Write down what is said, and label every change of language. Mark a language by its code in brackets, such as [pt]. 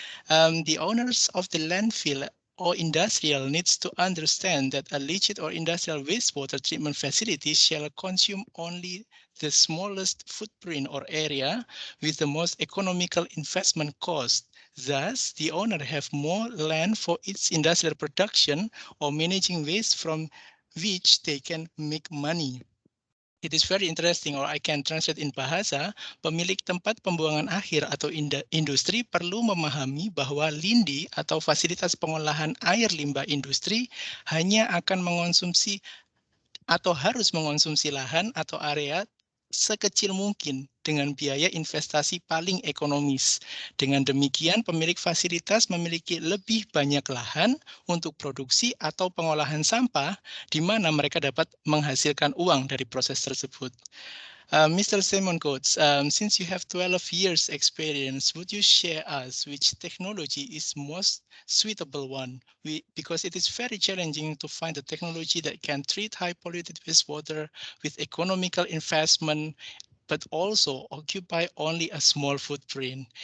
[en] The owners of the landfill or industrial needs to understand that a leachate or industrial wastewater treatment facility shall consume only the smallest footprint or area with the most economical investment cost. Thus, the owner have more land for its industrial production or managing waste from which they can make money. It is very interesting, or I can translate in bahasa, [id] pemilik tempat pembuangan akhir atau industri perlu memahami bahwa lindi atau fasilitas pengolahan air limbah industri hanya akan mengonsumsi atau harus mengonsumsi lahan atau area sekecil mungkin dengan biaya investasi paling ekonomis. Dengan demikian, pemilik fasilitas memiliki lebih banyak lahan untuk produksi atau pengolahan sampah, di mana mereka dapat menghasilkan uang dari proses tersebut. [en] Mr. Simon Coates, since you have 12 years experience, would you share us which technology is most suitable one? Because it is very challenging to find a technology that can treat high polluted wastewater with economical investment, but also occupy only a small footprint.